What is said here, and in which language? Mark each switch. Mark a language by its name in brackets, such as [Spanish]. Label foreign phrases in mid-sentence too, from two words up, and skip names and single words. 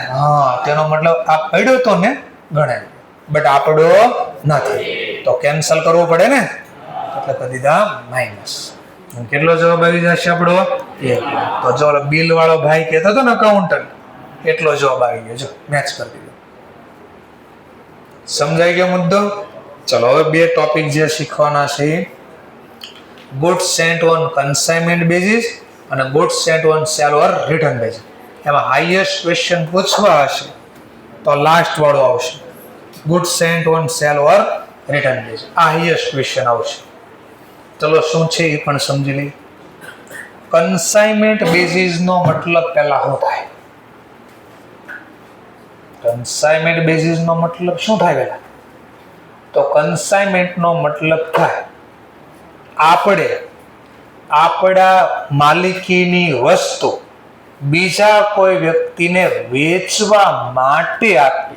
[Gujarati] હા તેનો મતલબ આ પડ્યો તો ને ગણાય બટ આપણો નથી તો કેન્સલ કરવો પડે ને એટલે કરી દીધા માઇનસ. કેટલો જવાબ આવી જશે આપણો? 1 લાખ. તો જો બિલ વાળો ભાઈ કહેતો હતો ને અકાઉન્ટન્ટ એટલો જવાબ આવી ગયો. જો મેચ કરી દીધો. સમજાઈ ગયો મુદ્દો? ચલો હવે બે ટોપિક જે શીખવાના છે [English] goods sent on consignment basis [Gujarati] અને [English] goods sent on sale or return basis. [Gujarati] એમાં [English] highest question [Gujarati] પૂછવા હશે તો લાસ્ટ વાળો આવશે [English] goods sent on sale or return basis. [Gujarati] આ [English] highest question [Gujarati] આવશે. ચલો શું છે એ પણ સમજી લઈએ. [English] consignment basis [Gujarati] નો મતલબ પહેલા શું થાય? [English] consignment basis [Gujarati] નો મતલબ શું થાય પહેલા? તો કન્સાઇનમેન્ટ નો મતલબ થાય આપણે આપણા માલિકીની વસ્તુ બીજા કોઈ વ્યક્તિને વેચવા માટે આપી.